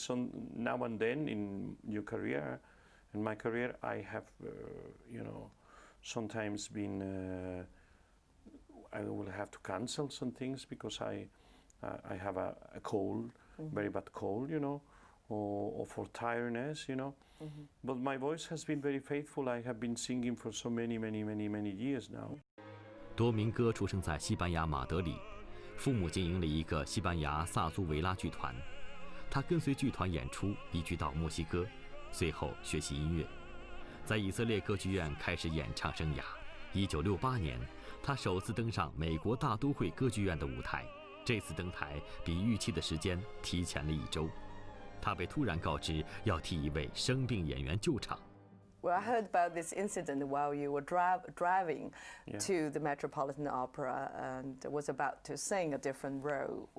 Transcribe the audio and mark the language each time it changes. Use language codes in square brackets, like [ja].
[en] So now and then in your career, in my career, I have, you know, sometimes been. I will have to cancel some things because I have a cold, very bad cold, you know, or for tiredness, you know. But my voice has been very faithful. I have been singing for so many years now. [zh] 多明戈出生在西班牙马德里，父母经营了一个西班牙萨苏维拉剧团。他跟随剧团演出，移居到墨西哥，随后学习音乐，在以色列歌剧院开始演唱生涯。 1968年，他首次登上美国大都会歌剧院的舞台。这次登台比预期的时间提前了1周。他被突然告知要替一位生病演员救场。 [en] Well, I heard about this incident while you were driving to the Metropolitan Opera and was about to sing a different role.